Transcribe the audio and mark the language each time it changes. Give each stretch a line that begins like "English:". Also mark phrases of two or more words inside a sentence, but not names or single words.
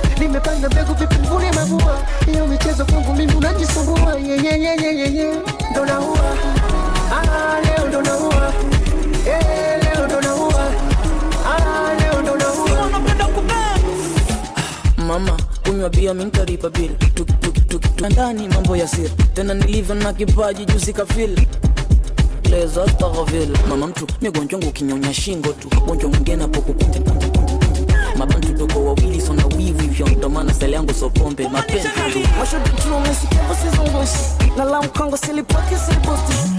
Swahili: Nimepanda mbegu vipi mvune mabua. Hiyo michezo kwangu mimi unajisumbua.
English: Yeah, yeah, yeah, yeah, yeah, yeah.
Swahili: Ndo naua. Ah, leo ndo naua. Yeah, leo ndo naua. Ah, leo ndo naua. Mama, kunywa bia, mi nitalipa bill. Tuk, tuk, tuk, tuk. Ndani mambo ya siri. Tena nilivyo na kipaji, juzi ka feel. Leza Starville. Mama mtu, mi gonjwa wangu kinyonya shingo tu. Gonjwa mwingine hapo kukunja, kunja, kunja, kunja. Mabantu tuko wawili, so na wivu hivyo. Ndo maana style yangu so pombe, mapenzi tu. Mashudu tu, umesikia usizungushi. Na la mkongo silipoki, siliposti.